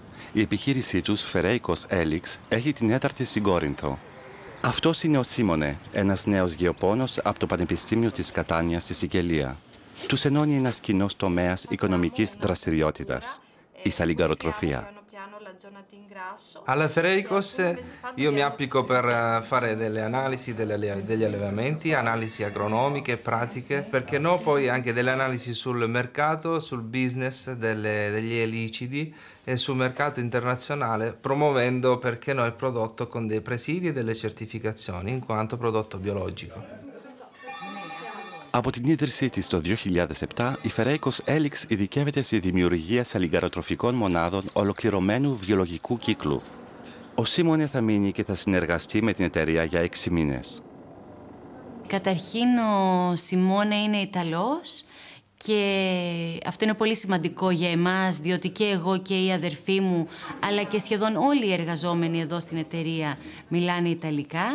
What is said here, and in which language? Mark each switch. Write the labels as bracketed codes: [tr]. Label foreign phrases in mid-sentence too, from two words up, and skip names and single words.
[el] Η επιχείρησή τους, Φερέικος Έλιξ, έχει την έδρα στην Κόρινθο. Αυτός είναι ο Σίμωνε, ένας νέος γεωπόνος από το Πανεπιστήμιο της Κατάνιας στη Σικελία. Τους ενώνει ένας κοινός τομέας οικονομικής δραστηριότητας, η saligarotropia. [it] Alla Fereicos io mi applico per fare delle analisi degli allevamenti, analisi agronomiche e pratiche, perché no poi anche delle analisi sul mercato, sul business degli elicidi e sul mercato internazionale, promuovendo, perché no, il prodotto con dei presidi e delle certificazioni, in quanto prodotto biologico. [el] Από την ίδρυσή της το 2007, η Φερέικος Έλιξ ειδικεύεται στη δημιουργία σαλιγκαροτροφικών μονάδων ολοκληρωμένου βιολογικού κύκλου. Ο Σίμωνε θα μείνει και θα συνεργαστεί με την εταιρεία για 6 μήνες. Καταρχήν, ο Σιμώνε είναι Ιταλός και αυτό είναι πολύ σημαντικό για εμάς, διότι και εγώ και οι αδερφοί μου, αλλά και σχεδόν όλοι οι εργαζόμενοι εδώ στην εταιρεία μιλάνε Ιταλικά.